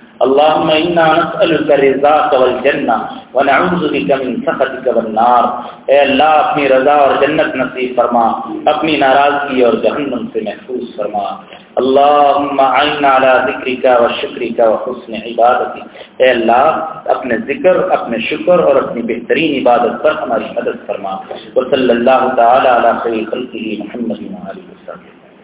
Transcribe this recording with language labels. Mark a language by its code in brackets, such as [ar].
[ar] اللهم انا نسألك رضاك والجنة ونعوذ بك من سخطك والنار. [ur] اے اللہ اپنی رضا اور جنت نصیب فرما, اپنی ناراضگی اور جہنم سے محفوظ فرما. [ar] اللهم عنا على ذكرك وشكرك وحسن عبادتك. [ur] اے اللہ اپنے ذکر, اپنے شکر اور اپنی بہترین عبادت پر ہماری مدد فرما. [ar] وصلی اللہ تعالی علی خیر خلقه محمد وعلی آله وصحبه.